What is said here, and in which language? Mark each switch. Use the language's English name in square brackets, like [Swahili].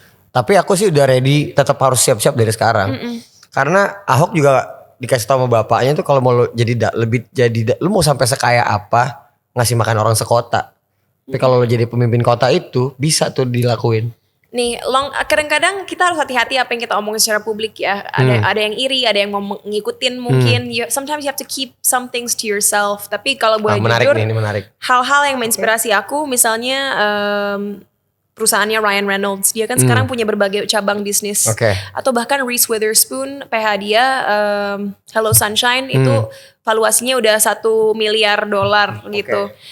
[Indonesian] Tapi aku sih udah ready, tetap harus siap-siap dari sekarang. Karena Ahok juga dikasih tahu sama bapaknya tuh kalau mau lu lu mau sampai sekaya apa ngasih makan orang sekota. Tapi kalau lu jadi pemimpin kota itu bisa tuh dilakuin. Nih, kadang-kadang kita harus hati-hati apa yang kita omongin secara publik ya. Ada yang iri, ada yang mau ngikutin mungkin. [English] Sometimes you have to keep some things to yourself. [Indonesian] Tapi kalau boleh jujur, ini menarik. Hal-hal yang menginspirasi aku, misalnya perusahaannya Ryan Reynolds, dia kan sekarang punya berbagai cabang bisnis. Atau bahkan Reese Witherspoon, PH dia Hello Sunshine itu valuasinya udah $1 miliar gitu.